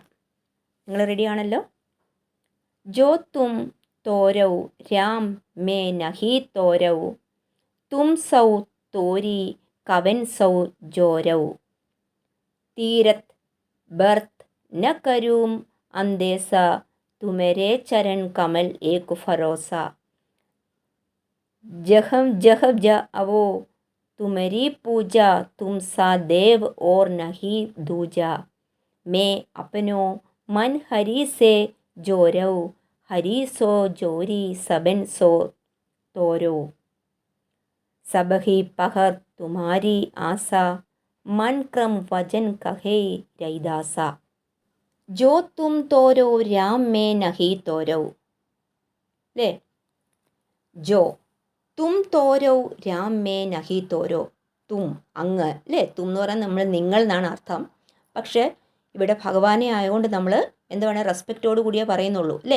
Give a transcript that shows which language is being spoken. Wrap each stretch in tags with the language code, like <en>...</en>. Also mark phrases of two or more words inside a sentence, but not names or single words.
<ml>നിങ്ങൾ റെഡിയാണല്ലോ?</ml> <hi>जो तुम तोरौ राम मे नहि तोरौ, तुम सौ तोरि कवन सौ जोरौ, तीरत बरत न करूं अंदेस, तुमरे चरण कमल एक फरोस, जहं जह ज आवो तुमरी पूजा, तुम सा देव और नहि दूजा, मैं अपनो मन हरि से जोरौ, हरि सो जोरी सबन सो तोरो, सब ही पहर तुम्हारी आशा, मन क्रम वजन कहे रैदासा, जो तुम तोरो राम में नहीं तोरो അല്ലേ. जो तुम तोरो राम मे नहि तोरो.</hi> <ml>തും അങ്ങ് അല്ലേ. തും എന്ന് പറഞ്ഞാൽ നമ്മൾ നിങ്ങൾ എന്നാണ് അർത്ഥം. പക്ഷേ ഇവിടെ ഭഗവാനെ ആയതുകൊണ്ട് നമ്മൾ എന്താണ് റെസ്പെക്റ്റോട് കൂടിയേ പറയുന്നുള്ളൂ അല്ലേ.</ml>